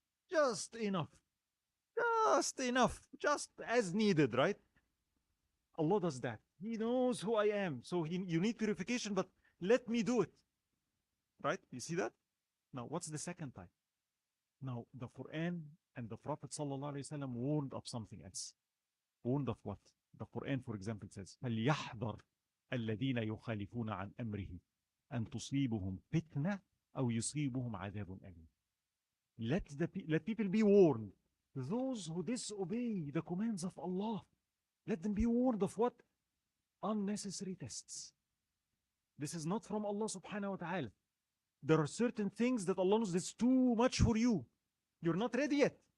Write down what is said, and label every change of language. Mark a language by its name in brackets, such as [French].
[English] Just enough, just as needed, right? Allah does that. He knows who I am. So you need purification, but let me do it. Right? You see that? Now, what's the second type? Now, the Quran and the Prophet ﷺ warned of something else. Warned of what? The Quran, for example, says, [Arabic] فَلْيَحْذَرْ الَّذِينَ يُخَالِفُونَ عَنْ أَمْرِهِ أَنْ تُصِيبُهُمْ فِتْنَةٌ أَوْ يُصِيبُهُمْ عَذَابٌ أَلِيمٌ. [English] Let people be warned. Those who disobey the commands of Allah, let them be warned of what? Unnecessary tests. This is not from Allah subhanahu wa ta'ala. There are certain things that Allah knows that's too much for you. You're not ready yet.